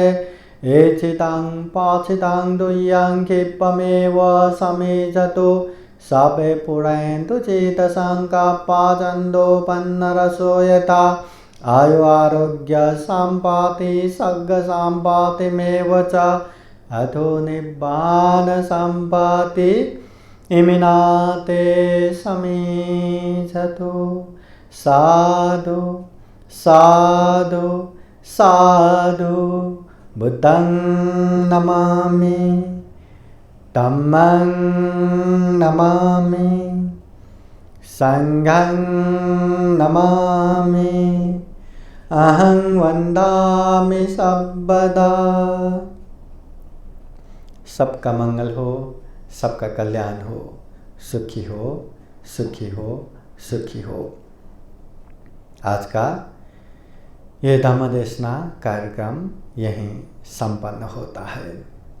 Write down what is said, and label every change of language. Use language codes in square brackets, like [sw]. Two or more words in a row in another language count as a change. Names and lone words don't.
[pi] एचितं पाचितं दुह्यं क्षिप्रमेव समेजतु सबे पुरन्तु चेतसङ्कप्पचन्दोपन्नरसो यथा। आयु आरोग्य सम्पत्ति सर्ग सम्पत्तिमेव च अथो निब्बान सम्पत्ति इमिनाते समीजतु। साधु साधु साधु। बुद्धं नमामि, धम्मं नमामि, संघं नमामि, अहं वन्दामि सर्वदा। [hi] सबका मंगल हो, सबका कल्याण हो, सुखी हो, सुखी हो, सुखी हो। आज का ये धम्म देशना कार्यक्रम यहीं संपन्न होता है।